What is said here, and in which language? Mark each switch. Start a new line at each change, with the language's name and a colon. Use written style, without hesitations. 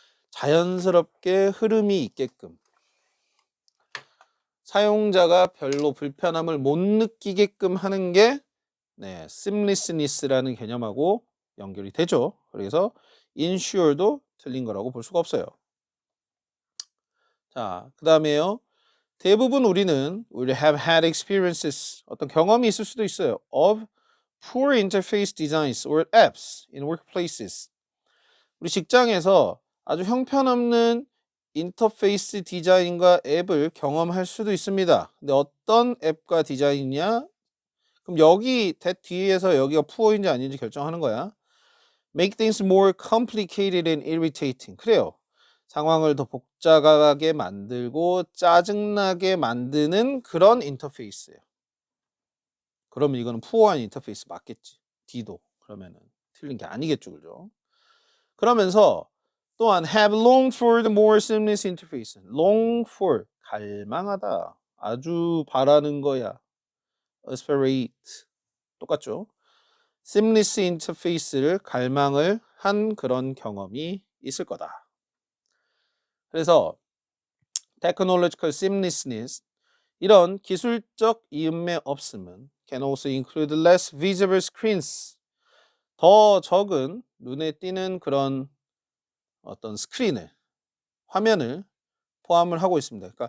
Korean: 자연스럽게 흐름이 있게끔 사용자가 별로 불편함을 못 느끼게끔 하는 게 seamlessness라는 개념하고 연결이 되죠. 그래서 ensure도 틀린 거라고 볼 수가 없어요. 자, 그 다음에요. 대부분 우리는
English: will have had experiences,
Korean: 어떤 경험이 있을 수도 있어요.
English: of poor interface designs or apps in workplaces.
Korean: 우리 직장에서 아주 형편없는 인터페이스 디자인과 앱을 경험할 수도 있습니다. 근데 어떤 앱과 디자인이냐? 그럼 여기 뒤에서 여기가 poor인지 아닌지 결정하는 거야.
English: Make things more complicated and irritating.
Korean: 그래요. 상황을 더 복잡하게 만들고 짜증나게 만드는 그런 인터페이스예요. 그러면 이거는 푸어한 인터페이스 맞겠지. D도. 그러면은 틀린 게 아니겠죠. 그죠? 그러면서 또한
English: have longed for the more seamless interface.
Korean: long for 갈망하다. 아주 바라는 거야. aspirate 똑같죠. seamless interface를 갈망을 한 그런 경험이 있을 거다. 그래서 technological seamlessness, 이런 기술적 이음매 없음은
English: can also include less visible screens,
Korean: 더 적은 눈에 띄는 그런 어떤 화면을 포함을 하고 있습니다.